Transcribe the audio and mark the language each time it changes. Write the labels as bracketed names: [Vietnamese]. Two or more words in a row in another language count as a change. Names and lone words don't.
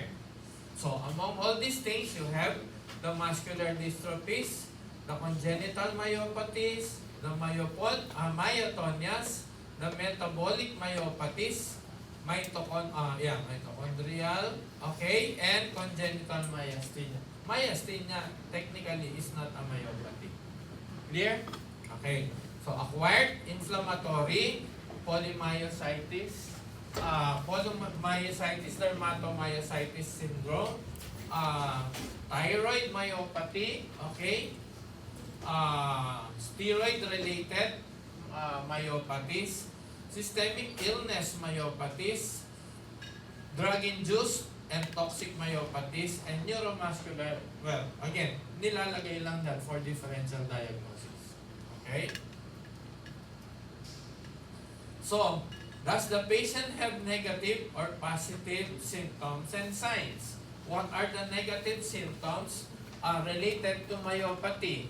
[English] So, among all these things, you have the muscular dystrophies, the congenital myopathies, the myotonias, the metabolic myopathies, mitochondrial, okay, and congenital myasthenia. Myasthenia technically is not a myopathy. Clear? Okay. So acquired inflammatory polymyositis, polymyositis, dermatomyositis syndrome, thyroid myopathy, okay, steroid-related myopathies, systemic illness myopathies, drug-induced and toxic myopathies, and neuromuscular, well, again, [Filipino] nilalagay lang yan for differential diagnosis. [English] Okay? So, does the patient have negative or positive symptoms and signs? What are the negative symptoms related to myopathy?